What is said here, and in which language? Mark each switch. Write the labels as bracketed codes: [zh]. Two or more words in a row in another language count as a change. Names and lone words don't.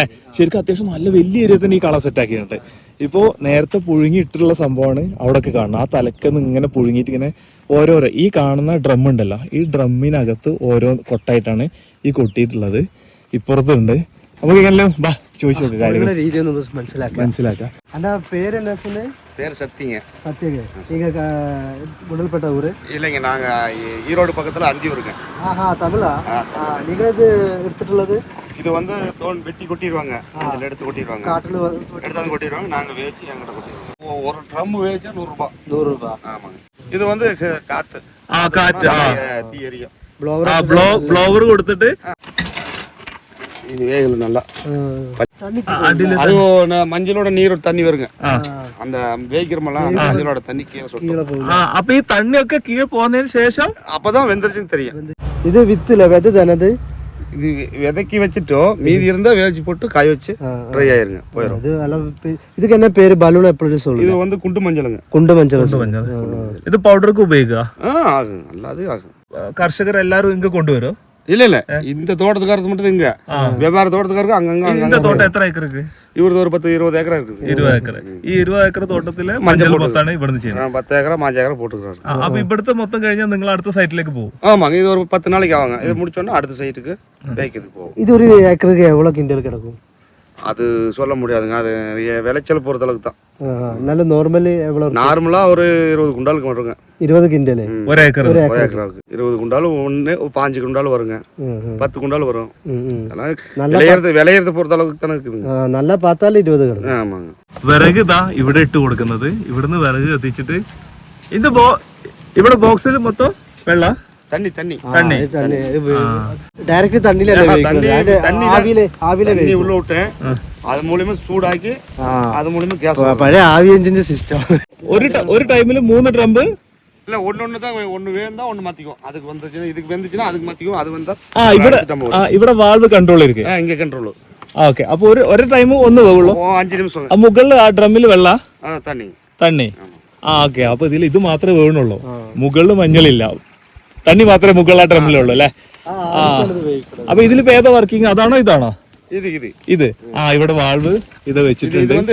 [ml] ശരിക്കും അത്യാവശ്യം നല്ല വലിയ ഏരിയ തന്നെ ഈ കള സെറ്റ് ആക്കിയിട്ടുണ്ട്. ഇപ്പോ നേരത്തെ പുഴുങ്ങിയിട്ടുള്ള സംഭവമാണ് അവിടെയൊക്കെ കാണുന്നത്. ആ തലക്കെന്ന് ഇങ്ങനെ പുഴുങ്ങിയിട്ട് ഇങ്ങനെ ഓരോരോ ഈ കാണുന്ന ഡ്രം ഉണ്ടല്ലോ, ഈ ഡ്രമ്മിനകത്ത് ഓരോ കൊട്ടായിട്ടാണ് ഈ കൊട്ടിയിട്ടുള്ളത്. ഇപ്പുറത്തുണ്ട്. നമുക്ക് ഇങ്ങനെ ബാ ചോദിച്ചു നോക്കാം കാര്യങ്ങൾ രീതി മനസ്സിലാക്കാം. എന്റെ പേരെന്നാ? [ta] பேர் சத்திங்க. சத்தியங்க. நீங்க குடல்பேட்ட ஊரு? இல்லைங்க, நாங்க ஈரோடு பக்கத்துல அந்தியூருங்க. ஆஹா, தமிழா? நீங்க இது எடுத்துட்டுள்ளது? இது வந்து தோல் வெட்டி கொட்டிடுவாங்க, இதுல எடுத்து கொட்டிடுவாங்க, காட்டுல எடுத்து கொட்டிடுவாங்க. நாங்க வேச்சு எங்கிட்ட கொட்டிடுவோம். ஒரு ட்ரம் வேச்சா 100 ரூபாய். 100 ரூபாய். ஆமாங்க. இது வந்து காத்து தீ எரியும். [ml] ബ്ലോവർ കൊടുത്തിട്ട് [ta] இது வேகல நல்லா. அது மஞ்சளோட நீரோட தண்ணி வருங்க. அந்த வேகிரமெல்லாம் மஞ்சளோட தண்ணி கீழே சொட்டும். [ml] അപ്പൊ ഈ തണ്ണിയൊക്കെ കീഴെ പോകുന്നതിന് ശേഷം [ta] அப்பதான் வெந்துருச்சுன்னு தெரியும். இது வித்துல விதை தானது? இது விதைக்கி வச்சுட்டோம், மீதி இருந்தா வேவிச்சு போட்டு காய வச்சு ட்ரை ஆயிருங்க, போயிடும். இதுக்கு என்ன பேரு? பலூன் எப்படி சொல்லுங்க? இது வந்து குண்டு மஞ்சளுங்க. [ml] കുണ്ട് മഞ്ഞൾ. ഇത് പൗഡർക്ക് ഉപയോഗിക്കുക. [ta] ஆகும், நல்லாவே ஆகும். [ml] കർഷകർ എല്ലാരും ഇങ്ങ് കൊണ്ടുവരും? [ta] இல்ல இல்ல, இந்த தோட்டத்துக்காரத்து மட்டும் இங்க, வெவ்வேறு தோட்டத்துக்காரருக்கு அங்கங்க. [ml] ഈ തോട്ടം எത്ര ഏക്കർക്ക്? [ta] இவரது ஒரு 10-20 ஏக்கரா இருக்குது. [ml] 20 ഏക്കർ. ഈ 20 ഏക്കർ തോട്ടത്തില് മഞ്ഞൾ മൊത്തമാണ് ഇവിടുന്ന് ചെയ്യുന്നത്. [ta] 10 ஏக்கரா 5 ஏக்கரா போட்டுக்கிறாரு. [ml] അപ്പൊ ഇവിടുത്തെ മൊത്തം കഴിഞ്ഞാൽ നിങ്ങൾ അടുത്ത സൈറ്റിലേക്ക് പോകും? [ta] ஆமாங்க, இது ஒரு 10 நாளைக்கு ஆவாங்க. இது முடிச்சோன்னா அடுத்த சைட்டுக்கு வேய்க்கிறதுக்கு போகும். இது ஒரு ஏக்கருக்கு எவ்வளவு கிண்டல் கிடக்கும்? அது சொல்ல முடியாதுங்க, அது விளைச்சல் பொறுத்த அளவுக்கு தான். நல்ல நார்மலி எவ்வளவு? நார்மலா ஒரு 20 குண்டாலுக்கு வருங்க. 20 கிண்டல் ஒரு ஏக்கர்? ஒரு ஏக்கராவுக்கு 20 குண்டாலும் ஒன்று 5 குண்டாலும் வருங்க, 10 குண்டாலும் வரும். விளையிறது பொறுத்த அளவுக்கு தானே இருக்குதுங்க. நல்லா பார்த்தாலும் 20 கிடக்கும். ஆமாங்க. [ml] വിറക് ഇതാ ഇവിടെ ഇട്ട് കൊടുക്കുന്നത്. ഇവിടുന്ന് വിറക് കത്തിച്ചിട്ട് ഇത് ഇവിടെ ബോക്സിൽ മൊത്തം വെള്ള [ta] தண்ணி தண்ணி டைரக்ட் தண்ணில தண்ணி உள்ள விட்டேன், அது மூலமா சூடாக்கி அது மூலமா கேஸ். [ml] പഴയ ആവി എഞ്ചിന്റെ സിസ്റ്റം. ഒരു ടൈമിൽ 3 ഡ്രം [ta] இல்ல ஒண்ணு தான், ஒண்ணு வேந்தா ஒண்ணு மாத்திக்கும். அதுக்கு வந்துச்சுன்னா இதுக்கு வெந்துச்சுன்னா அதுக்கு மாத்திக்கும், அது வந்தா [ml] ഇവിടെ വാൾവ് കൺട്രോൾ ഇരിക്കും. [ta] இங்க கண்ட்ரோல். [ml] ഓക്കെ, അപ്പൊ ഒരു ടൈം ഒന്ന് വേവുള്ളൂ. 5 നിമിഷം. മുകളിൽ ആ ഡ്രമ്മിൽ വെള്ള [ta] തണ്ണി. [ml] ഓക്കെ, അപ്പൊ ഇതിൽ ഇത് മാത്രമേ വേണുള്ളൂ. മുകളിൽ മഞ്ഞളില്ല, തണ്ണി മാത്രമേ മുകളിൽ ആ ഡ്രമ്മിലുള്ളൂ അല്ലേ? അപ്പൊ ഇതിലിപ്പോ ഏതാ വർക്കിംഗ്? അതാണോ ഇതാണോ? ഇത് ഇവിടെ വാൾവ് ഇത് വെച്ചിട്ടുണ്ട്.